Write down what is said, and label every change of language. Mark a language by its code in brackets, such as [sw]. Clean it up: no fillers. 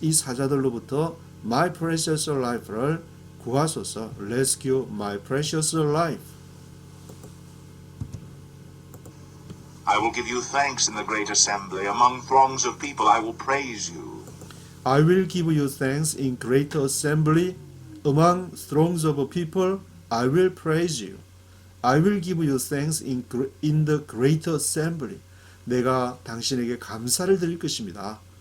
[ko] 이 사자들로부터 [en] my precious life [ko] 를 구하소서. [en] Rescue my precious life. I will give you thanks in the great assembly. Among throngs of people I will praise you. I will give you thanks in great assembly. Among throngs of people I will praise you. I will give you thanks in the great assembly. [ko] 내가 당신에게 감사를 드릴 것입니다.